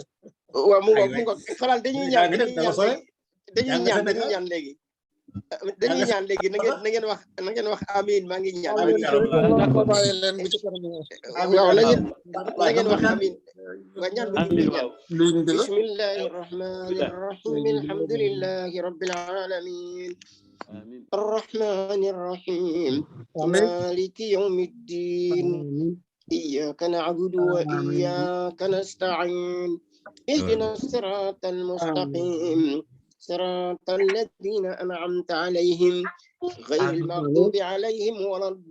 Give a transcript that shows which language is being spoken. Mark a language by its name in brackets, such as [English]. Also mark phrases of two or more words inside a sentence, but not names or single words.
[Wolof] waaw mu ngoog faral dañuy ñaan léegi dañuy ñaan léegi na ngeen wax amin maa ngi ñaan waaw na ngeen wax amin waa ñaan bu [Arabic] بسم الله الرحمن الرحيم الحمد لله رب العالمين الرحمن الرحيم مالك يوم الدين إياك نعبد وإياك نستعين اهدنا الصراط المستقيم صراط الذين أنعمت عليهم غير المغضوب عليهم ولا